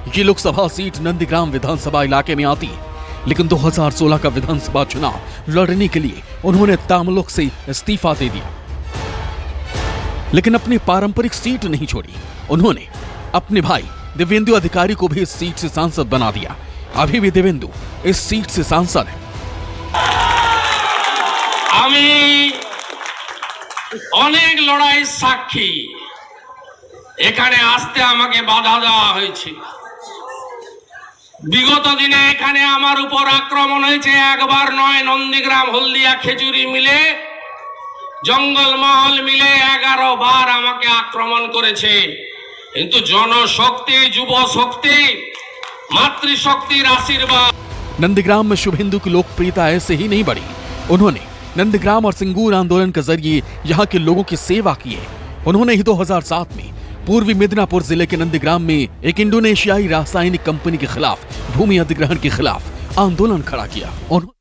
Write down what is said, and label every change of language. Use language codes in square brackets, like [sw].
[hi] ये लोकसभा सीट नंदीग्राम विधानसभा इलाके में आती है, लेकिन 2016 का विधानसभा चुनाव लड़ने के लिए उन्होंने तामुलुक से इस्तीफा दे दिया, लेकिन अपनी पारंपरिक सीट नहीं छोड़ी। उन्होंने अपने भाई देवेंदु अधिकारी को भी इस सीट से सांसद बना दिया। अभी भी देवेंदु इस सीट से सांसद है। [bn] আমি অনেক লড়াই সাক্ষী, এখানে আসতে আমাকে বাধা দেওয়া হয়েছে। বিগত দিনে এখানে আমার উপর আক্রমণ হয়েছে, একবার নয়। নন্দীগ্রাম হলদিয়া খেজুরি মিলে জঙ্গলমহল মিলে 11 বার আমাকে আক্রমণ করেছে। কিন্তু জনশক্তি, যুব শক্তি, मातृशक्तिर आशीर्वाद। [hi] नंदीग्राम में शुभेंदु की लोकप्रियता ऐसे ही नहीं बढ़ी। उन्होंने नंदीग्राम और सिंगूर आंदोलन के जरिए यहाँ के लोगों की सेवा की है। उन्होंने ही 2007 में पूर्वी मिदनापुर जिले के नंदीग्राम में एक इंडोनेशियाई रासायनिक कंपनी के खिलाफ भूमि अधिग्रहण के खिलाफ आंदोलन खड़ा किया।